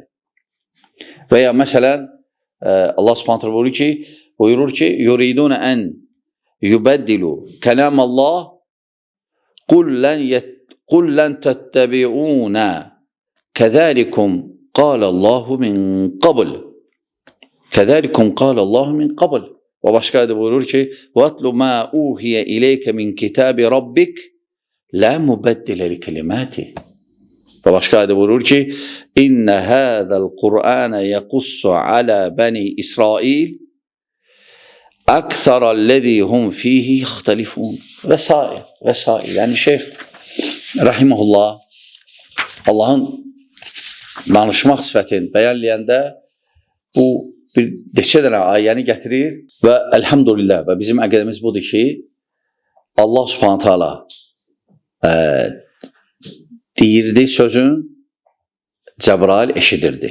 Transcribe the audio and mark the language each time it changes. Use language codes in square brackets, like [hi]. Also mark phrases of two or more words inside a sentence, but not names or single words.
[az] Və ya məsələn, Allah Subhanahu buyurur ki, [ar] يريدون أن يبدلوا كلام الله قل لن تتبعونا كذلكم قال الله من قبل. كذلكم قال الله من قبل. [az] Və başqa ayədə buyurur ki, [ar] وَاتْلُ مَا أُوحِيَ إِلَيْكَ مِنْ كِتَابِ رَبِّكَ لَا مُبَدِّلَ لِكَلِمَاتِهِ. [az] Və başqa ayədə buyurur ki, [ar] إِنَّ هَذَا الْقُرْآنَ يَقُصُّ عَلَى بَنِي إِسْرَائِيلَ أَكْثَرَ الَّذِي هُمْ فِيهِ يَخْتَلِفُونَ [az] vesaire, vesaire. Yəni şeyh rahimehullah Allahın danışmaq sifətini bəyanlayanda bu bir neçə dənə ayəni gətirir və elhamdülillah və bizim əqidəmiz budur ki, [ar] الله سبحانه تعالى [az] deyirdi sözün, Cəbrail eşidirdi.